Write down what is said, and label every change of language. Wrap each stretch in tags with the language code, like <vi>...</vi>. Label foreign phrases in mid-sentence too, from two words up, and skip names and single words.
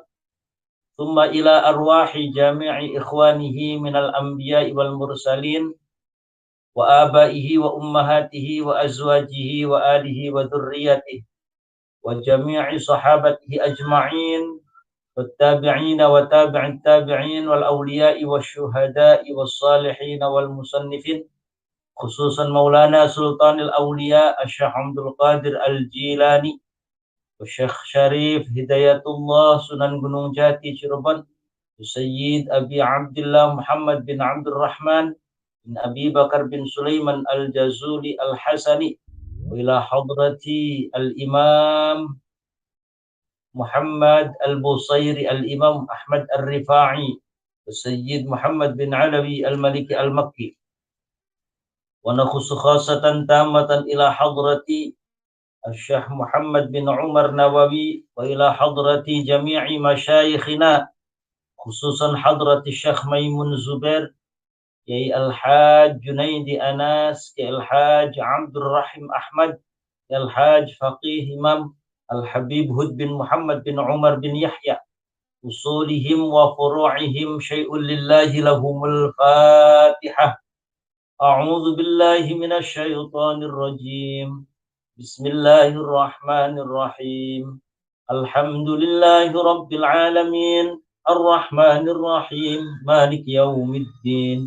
<ar>ثم إلى أرواح جميع إخوانه من الأنبياء والمرسلين وآبائه وأمهاته وأزواجه وآله وذريته وجميع صحابته أجمعين والتابعين وتابع التابعين والأولياء والشهداء والصالحين والمصنفين خصوصا مولانا سلطان الأولياء الشيخ عبد القادر الجيلاني Syekh Syarif Hidayatullah Sunan Gunung Jati Cirebon, Sayyid Abi Abdullah Muhammad bin Abdul Rahman bin Abi Bakar bin Sulaiman Al-Jazuli Al-Hasani, وإلى حضرة Al-Imam Muhammad Al-Busairi Al-Imam Ahmad Al-Rifa'i, Sayyid Muhammad bin Alawi Al-Maliki Al-Makki, ونخص خاصة تامة إلى حضرة Syekh Muhammad bin Umar Nawawi وإلى حضرة جميع مشايخنا خصوصا حضرة Syekh Maimun Zubair Kiai Al-Hajj Junaidi Anas, Kiai Al-Hajj Abdul Rahim Ahmad, Kiai Al-Hajj Faqih Imam Al-Habib Hud bin Muhammad bin Umar bin Yahya, أصولهم وفروعهم شيء لله لهم الفاتحة. أعوذ بالله من الشيطان الرجيم. بسم الله الرحمن الرحيم الحمد لله رب العالمين. الرحمن الرحيم مالك يوم الدين.</ar>